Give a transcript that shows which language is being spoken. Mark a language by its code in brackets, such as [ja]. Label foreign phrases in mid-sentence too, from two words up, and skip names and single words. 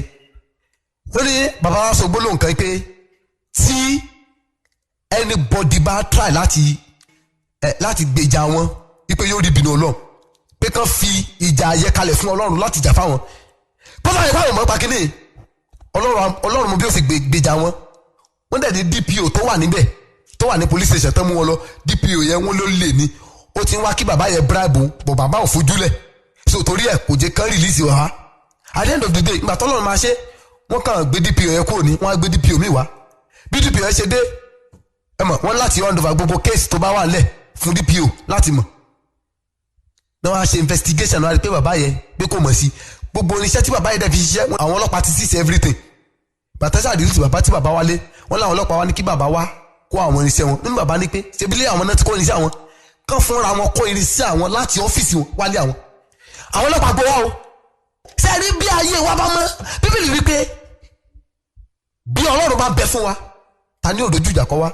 [yo] Ó ní bàbá wa sọ gbólóhùn kan pé tí anybody bá try láti gbèjà wọn wípé yóò rí ìbínú Ọlọ́run, pé kán fi ìjà ayẹ kalẹ̀ fún Ọlọ́run láti jà fáwọn. Bọ́lá yẹn fáwọn ọmọ pa kínní Ọlọ́run mo bí ó sì gbèjà wọn. Wọ́n dẹ̀ ní DPO tó wà níbẹ̀, tó wà ní [en] police station [yo] tán mú wọn lọ. DPO yẹn wọ́n ló lè ní, ó ti ń wá kí bàbá yẹn bribe bọ̀ bàbá ò fojúlẹ̀, so torí ẹ̀ kò jẹ́ kán release wá. [en] At the end of the day, [yo] ìgbà tọ́lọ́run máa ṣe, wọ́n kàn gbé DPO yẹn kúrò ní, wọ́n á gbé DPO míì wá. Bí DPO yẹn ṣe dé, ẹ mọ̀ wọ́n láti [en] hand over [yo] gbogbo case tó bá wà nílẹ̀ fún DPO láti mọ̀. Náà wọ́n á ṣe investigation náà rí pé bàbá yẹn pé kò mọ̀ sí. Gbogbo oníṣẹ́ tí bàbá yẹn dẹ̀ fi ṣiṣẹ́, àwọn ọlọ́pàá ti [en] seize everything. [yo] Bàtà ṣáà dìrú tí bàbá wálé, wọ́n láwọn ọlọ́pàá wá ní kí bàbá wá kó àwọn irinṣẹ́ wọn. Nínú bàbá ní pé ṣebílé àwọn náà ti kó irinṣẹ́ àwọn, kán fúnra wọn kó irinṣẹ́ àwọn láti ọ́fíìsì wọn wálé àwọn. Àwọn ọlọ́pàá gbowó o. Ṣé ẹ rí bí ayé wa bá mọ́? Bíbélì wí pé bí Ọlọ́run bá bẹ fún wa, ta ni ó dojú ìjà kọ wa?